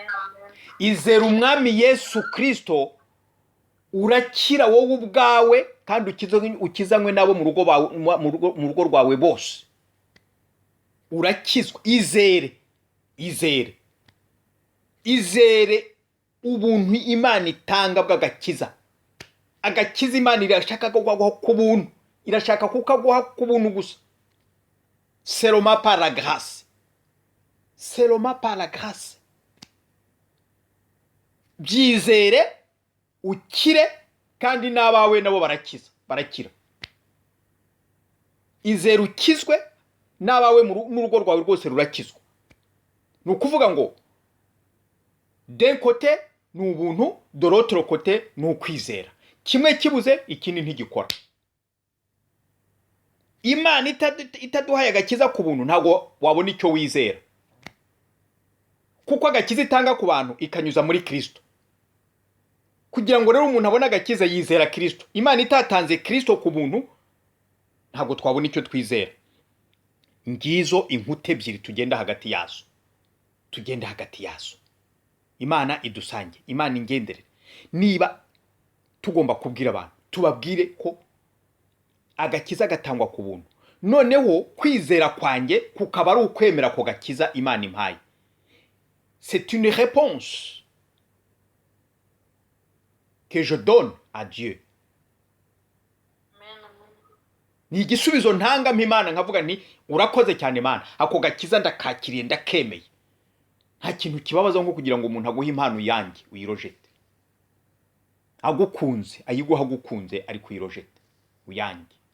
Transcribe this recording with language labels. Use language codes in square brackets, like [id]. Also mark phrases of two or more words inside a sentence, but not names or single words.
[rw] Izera umwami Yesu Kristo urakira wowe ubwawe kandi ukizanywe n'abo mu rugo rwawe bose. Urakizwa. Izere ubuntu Imana itanga bw'agakiza. Agakiza Imana irashaka kuguha ku buntu, irashaka kukaguha ku buntu gusa. [fr] Seulement par la grâce. Seulement par la grâce. [rw] Byizere ukire kandi n'abawe nabo barakira. Izere ukizwe n'abawe n'urugo rwawe rwose rurakizwa. Ni ukuvuga ngo [fr] d'un côté [rw] ni ubuntu, [fr] de l'autre côté [rw] ni ukwizera. Kimwe kibuze ikindi ntigikora. Imana itaduhaye agakiza ku buntu ntabwo wabona icyo wizera. Kuko agakiza itanga ku bantu ikanyuza muri Kristo. Kugira ngo rero umuntu abone agakiza yizera Kristo. Imana itatanze Kristo ku buntu ntabwo twabona icyo twizera. Ngizo inkuta ebyiri tugenda hagati yazo. Imana idusange, Imana ingenderere. Niba tugomba kubwira abantu, tubabwire ko agakiza gatangwa ku buntu. Noneho kwizera kwanjye kukaba ari ukwemera ko gakiza Imana impaye. [fr] C'est une réponse que je donne à Dieu. [rw] ni igisubizo ntanga mpimana nkavuga nti urakoze cyane Mana, ako gakiza ndakakiriye ndakemeye. Nta kintu kibabaza nko kugira ngo umuntu aguhe impano yanjye uyirojete, agukunze ayiguha agukunze ari kuyirojete uyanjye.